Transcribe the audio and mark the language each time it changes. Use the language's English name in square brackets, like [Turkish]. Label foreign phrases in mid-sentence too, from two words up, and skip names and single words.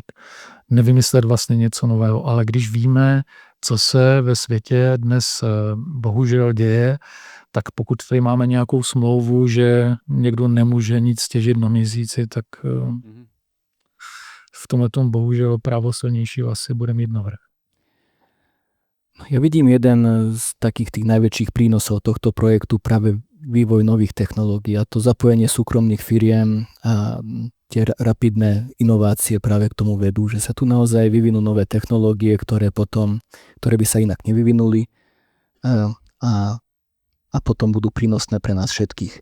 [Czech] Nevymyslet vlastně něco nového, ale když víme, co se ve světě dnes bohužel děje, tak pokud tady máme nějakou smlouvu, že někdo nemůže nic těžit na měsíci, tak v tomhletom bohužel právo silnějšího asi bude mít navrch. [Slovak] Ja vidím jeden z takých tých najväčších prínosov tohto projektu práve vývoj nových technológií a to zapojenie súkromných firiem a tie rapidné inovácie práve k tomu vedú, že sa tu naozaj vyvinú nové technológie, ktoré by sa inak nevyvinuli a potom budú prínosné pre nás všetkých.